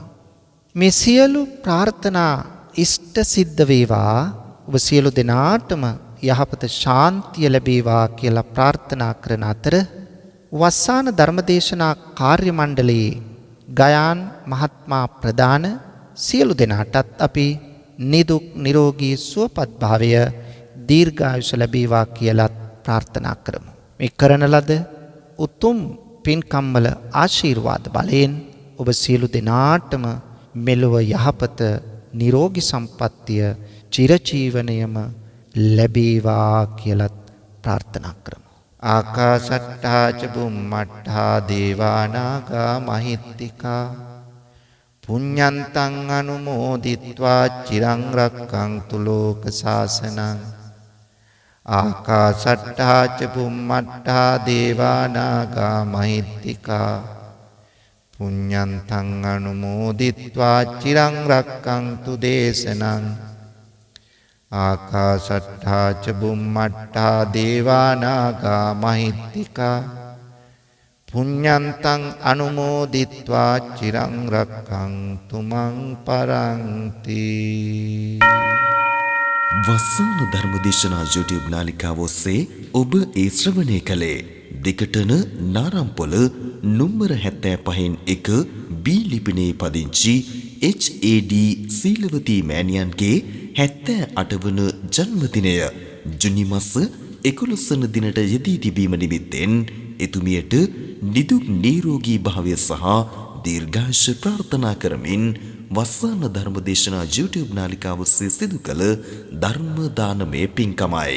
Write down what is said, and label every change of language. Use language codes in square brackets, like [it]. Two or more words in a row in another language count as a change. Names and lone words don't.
[si] මේ සියලු ප්‍රාර්ථනා ඉෂ්ට සිද්ධ වේවා ඔබ සියලු දෙනාටම යහපත ශාන්තිය ලැබේවා කියලා ප්‍රාර්ථනා කරන අතර වස්සාන ධර්මදේශනා කාර්ය මණ්ඩලයේ ගයාන් මහත්මයා ප්‍රදාන සියලු දෙනාටත් අපි නිදුක් නිරෝගී සුවපත් භාවය දීර්ඝායුෂ ලැබේවා කියලා ප්‍රාර්ථනා කරමු. මේ කරන ලද උතුම් පින්කම්වල ආශිර්වාද බලයෙන් ඔබ සියලු දෙනාටම මෙලොව යහපත නිරෝගී සම්පන්නිය චිරජීවනයම ලැබේවා කියලා ප්‍රාර්ථනා කරමු. [pi] ආකාශට්ටා ච බුම්මට්ටා දේවානාගා මහිත්‍තිකා පුඤ්ඤන්තං අනුමෝදිත්වා චිරං රක්ඛන්තු ලෝක සාසනං ආකාශට්ටා ච බුම්මට්ටා දේවානාගා මහිත්‍තිකා පුඤ්ඤන්තං අනුමෝදිත්වා චිරං රක්ඛන්තු දේශනං ආකාශට්ටා ච බුම්මට්ටා දේවානාගා මහිත්‍තිකා පුඤ්ඤන්තං අනුමෝදිත්වා චිරං රක්ඛන්තු මං පරන්ති. [si] වස්සාන ධර්මදේශනා YouTube නාලිකාව ඔස්සේ ඔබ ඒ ශ්‍රවණය කළේ දෙකටන නාරම්පොළ නුම්බර 75 B ලිපිනේ පදිංචි HAD සීලවතී මෑණියන්ගේ 78 වන ජන්මදිනය ජුනි මාස 11 වන දිනට යෙදී තිබීම නිමිත්තෙන් එතුමියට නිදුක් නිරෝගී භාවය සහ දීර්ඝායුෂ ප්‍රාර්ථනා කරමින් වස්සාන ධර්මදේශනා YouTube නාලිකාව ඔස්සේ සිදු කළ ධර්ම දානමය පින්කමයි.